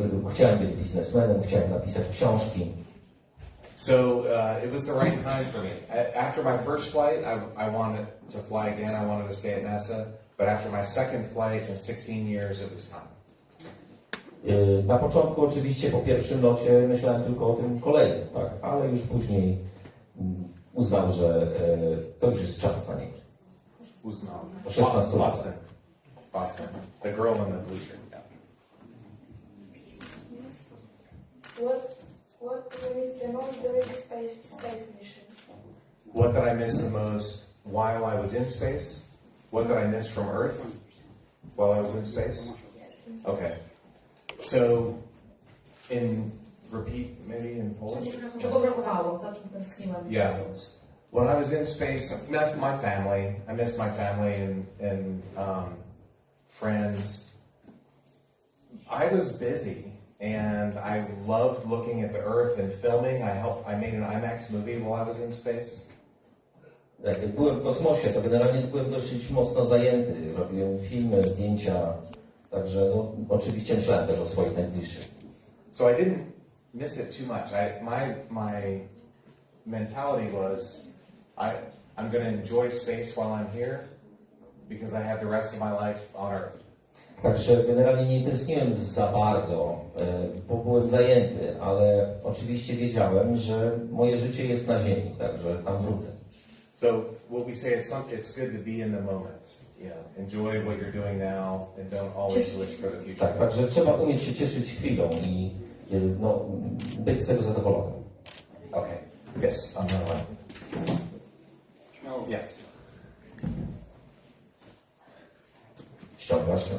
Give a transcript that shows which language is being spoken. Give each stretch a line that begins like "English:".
Polish: Chciałem być biznesmenem, chciałem napisać książki.
English: So it was the right time for me. After my first flight, I wanted to fly again. I wanted to stay at NASA. But after my second flight in 16 years, it was time.
Polish: Na początku oczywiście po pierwszym locie myślałem tylko o tym kolejnym, tak? Ale już później uznał, że to już jest czas na niego. Uznał. 16 lat.
English: Boston. The girl in the blue shirt. Yeah. What is the most during space mission? What did I miss the most while I was in space? What did I miss from Earth while I was in space? Okay. So, repeat maybe in Polish?
Polish: Czego brakowało? Za czym tęskniłem?
English: Yeah. When I was in space, I met my family. I missed my family and friends. I was busy, and I loved looking at the Earth and filming. I made an IMAX movie while I was in space.
Polish: Jak byłem w kosmosie, to generalnie byłem dosyć mocno zajęty. Robiłem filmy, zdjęcia, także no, oczywiście myślałem też o swoich najbliższych.
English: So I didn't miss it too much. My mentality was, I'm going to enjoy space while I'm here because I have the rest of my life on Earth.
Polish: Także generalnie nie tęskniłem za bardzo, bo byłem zajęty, ale oczywiście wiedziałem, że moje życie jest na Ziemi, także tam wrócę.
English: So what we say is it's good to be in the moment. You know, enjoy what you're doing now and don't always wish for the future.
Polish: Tak, także trzeba umieć się cieszyć chwilą i no, być z tego zadowolonym.
English: Okay. Yes, on the line. Yes.
Polish: Ściąga.